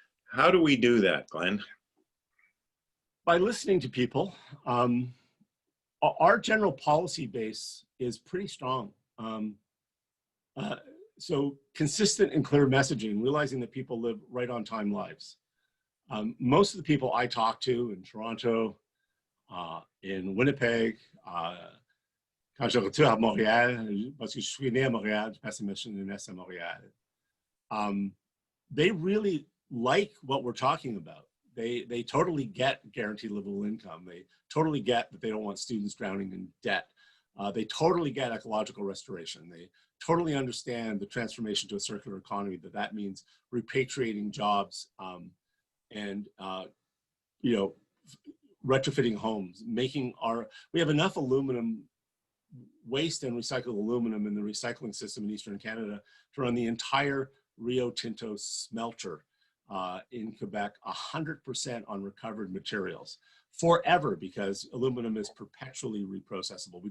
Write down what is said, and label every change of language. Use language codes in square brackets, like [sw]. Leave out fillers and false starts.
[en] How do we do that, Glenn? By listening to people. Our general policy base is pretty strong. So consistent and clear messaging, realizing that people live right on time lives. Most of the people I talk to in Toronto, in Winnipeg, [fr] quand je retourne à Montréal, parce que je suis né à Montréal, je passe ma jeunesse à Montréal. [en] They really like what we're talking about. They totally get guaranteed livable income. They totally get that they don't want students drowning in debt. They totally get ecological restoration. They totally understand the transformation to a circular economy, that means repatriating jobs and you know, retrofitting homes, we have enough aluminum waste and recycled aluminum in the recycling system in Eastern Canada to run the entire Rio Tinto smelter in Quebec 100% on recovered materials forever, because aluminum is perpetually reprocessable.